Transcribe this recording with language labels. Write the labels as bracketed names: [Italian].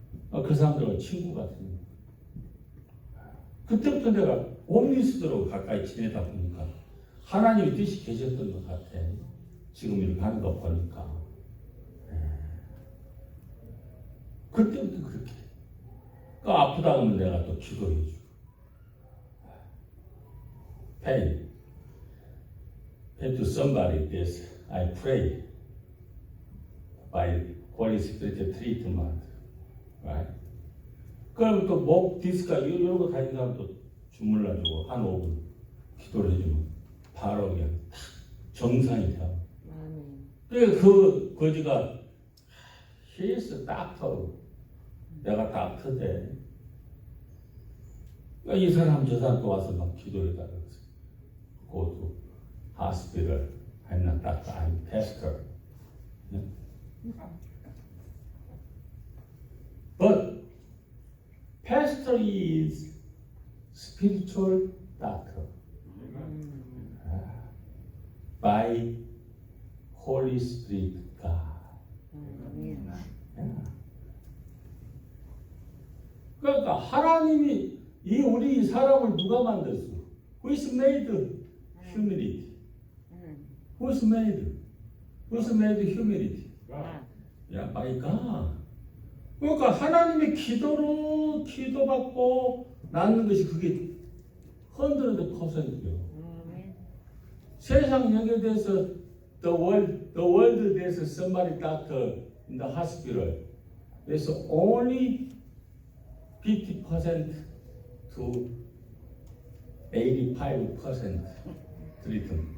[Korean] 그 사람들과 친구가 됩니다. 그때부터 내가 홈리스들하고 가까이 지내다 보니까 하나님의 뜻이 계셨던 것 같아. 지금 이렇게 하는 거 보니까. 그때부터 그렇게. 아프다 하면 내가 또 기도해주고. [English] Pain to somebody this I pray by Holy Spirit treatment. Right? [Korean] 그럼 또 목 디스크가 이런 거 가진 사람 또 주물러주고 한 5분 기도를 해주면 바로 그냥 탁 정상이 돼요. 그 거지가 [English] He is a doctor. [Korean] 내가 닥터인데 이 사람 저 사람 또 와서 막 기도해달라고 했어요. [English] Go to hospital. I'm not doctor. I'm pastor. But pastor is spiritual doctor by Holy Spirit God. [Korean] 그러니까 하나님이 우리 사람을 누가 만들었어? [English] Who is made humility? Who is made? Who is made humility? 야, my God. [Korean] 그러니까 하나님의 기도로 기도받고 낳는 것이 그게 100%예요. 세상 여기에 대해서 [English] the world there's somebody doctor in the hospital. There's only 50% to 85% treatment.